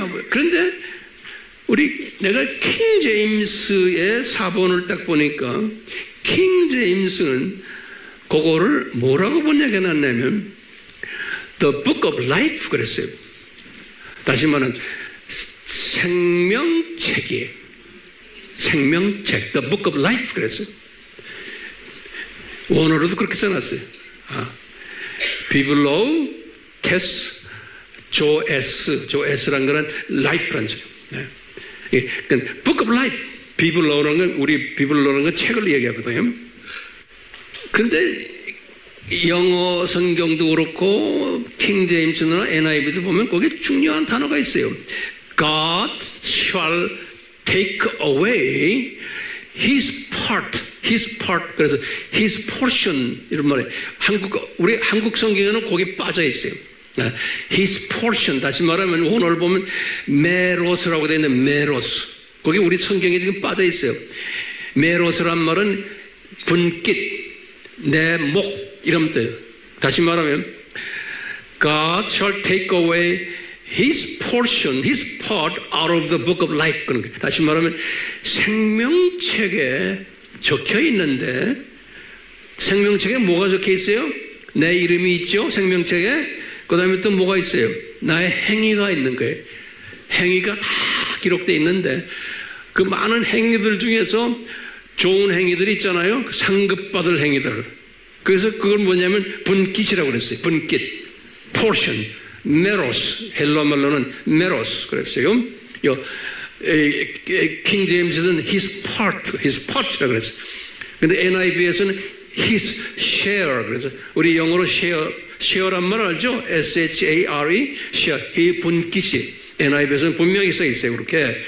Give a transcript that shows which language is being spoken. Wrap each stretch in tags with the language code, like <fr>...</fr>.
<ko>그런데 내가 킹 제임스의 4번을 딱 보니까 킹 제임스는 그거를 뭐라고 번역해 놨냐면</ko> <en>The Book of Life</en> <ko>그랬어요. 다시 말하면 생명책이에요. 생명책,</ko> <en>The Book of Life</en> <ko>그랬어요. 원어로도 그렇게 써놨어요. 비블로우 테스 조에스라는 거는 life라는 소리예요. 그러니까</ko> <en>Book of Life,</en> <ko>비블로라는 건, 우리 비블로라는 건 책을 얘기하거든요. 그런데 영어 성경도 그렇고 킹 제임스나 NIV도 보면 거기에 중요한 단어가 있어요.</ko> <en>God shall take away his part.</en> <ko>그래서</ko> <en>his portion</en> <ko>이런 말이에요. 우리 한국 성경에는 거기 빠져 있어요.</ko> <en>his portion,</en> <ko>다시 말하면 오늘 보면 메로스라고 되어 있는 메로스, 거기 우리 성경에 지금 빠져 있어요. 메로스란 말은 분깃, 내 목 이런 뜻. 다시 말하면</ko> <en>God shall take away his portion, his part out of the book of life.</en> <ko>다시 말하면 생명책에 적혀 있는데, 생명책에 뭐가 적혀 있어요? 내 이름이 있죠, 생명책에. 그 다음에 또 뭐가 있어요? 나의 행위가 있는 거예요. 행위가 다 기록되어 있는데, 그 많은 행위들 중에서 좋은 행위들이 있잖아요. 상급받을 행위들. 그래서 그걸 뭐냐면 분깃이라고 그랬어요. 분깃, portion, 메로스, 헬라 말로는 메로스 그랬어요. 킹 제임스는</ko> <en>his part</en> <ko>라고 그랬어요. 근데 NIV에서는</ko> <en>his share.</en> <ko>그래서 우리 영어로 share란 말 알죠?</ko> <en>share, share.</en> <ko>이 분깃이 NIV에서는 분명히 써 있어요. 그렇게.</ko>